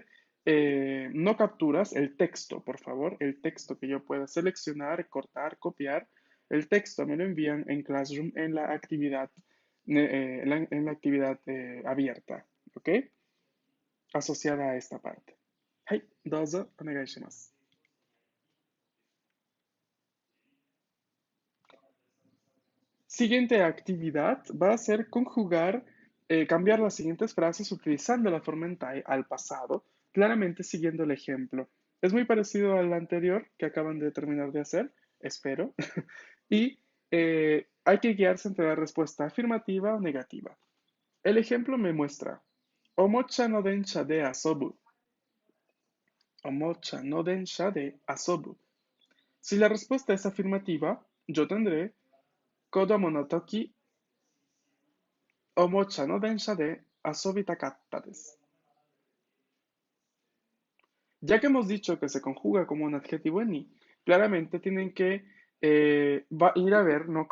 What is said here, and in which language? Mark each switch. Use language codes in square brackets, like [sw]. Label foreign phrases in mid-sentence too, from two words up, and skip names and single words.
[es] No capturas, el texto, por favor, el texto que yo pueda seleccionar, cortar, copiar. El texto me lo envían en Classroom en la actividad, abierta, ¿ok? Asociada a esta parte. [ja] はい、どうぞお願いします。 [es] Siguiente actividad va a ser conjugar, cambiar las siguientes frases utilizando la forma en tai al pasado, claramente siguiendo el ejemplo. Es muy parecido al anterior que acaban de terminar de hacer, espero, y hay que guiarse entre la respuesta afirmativa o negativa. El ejemplo me muestra, [ja] おもちゃの電車で遊ぶ. おもちゃの電車で遊ぶ. [es] Si la respuesta es afirmativa, yo tendré [ja] 子供の時おもちゃの電車で遊びたかったです. [es] Ya que hemos dicho que se conjuga como un adjetivo en i, claramente tienen que ir a ver, ¿no?